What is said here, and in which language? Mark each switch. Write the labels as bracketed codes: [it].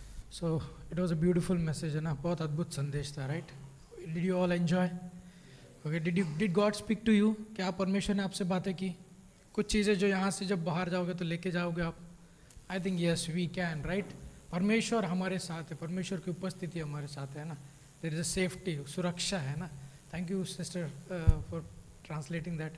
[en] So it was a beautiful message, [hi] है ना, बहुत अद्भुत संदेश था, [en] right? Did you all enjoy? Okay, did God speak to you? [hi] क्या परमेश्वर ने आपसे बातें की? कुछ चीज़ें जो यहाँ से जब बाहर जाओगे तो लेके जाओगे आप? [en] I think yes, we can, right? [hi] परमेश्वर हमारे साथ है, परमेश्वर की उपस्थिति हमारे साथ है ना. [en] There is a safety, [hi] सुरक्षा है ना. [en] Thank you, sister, for translating that.